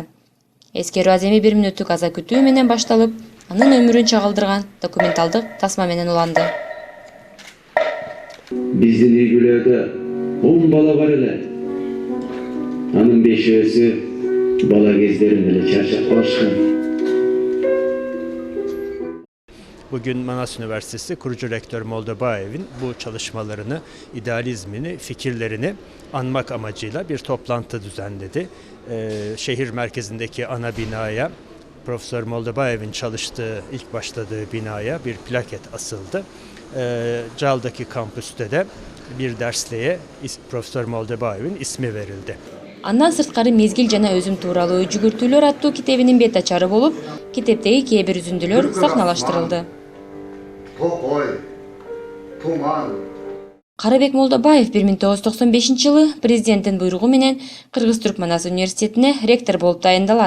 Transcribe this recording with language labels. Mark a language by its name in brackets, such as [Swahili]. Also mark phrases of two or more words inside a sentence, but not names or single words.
[Kyrgyz] Эскерүү аземи 1 мүнөттүк аза күтүү менен башталып, анын өмүрүн чагылдырган документалдык тасма менен уланды. Биздин үй бүлөдө 10 бала бар эле. Анын 5-өсү бала кездеринде эле чарчап калышкан. [Turkish] Bugün Manas Üniversitesi kurucu rektör Moldobayev'in bu çalışmalarını, idealizmini, fikirlerini anmak amacıyla bir toplantı düzenledi. Şehir merkezindeki ana binaya, Profesör Moldobayev'in çalıştığı, ilk başladığı binaya bir plaket asıldı. Cal'daki kampüste de bir dersliğe Profesör Moldobayev'in ismi verildi. [Kyrgyz] Андан сырткары мезгил жана өзүм тууралуу жүгүртүүлөр аттуу китебинин бет ачары болуп, китептеги кээ бир үзүндүлөр сахналаштырылды. Карыбек Молдобаев 1995-жылы президенттин буйругу менен Кыргыз-Түрк Манас университетине ректор болуп тайындалат.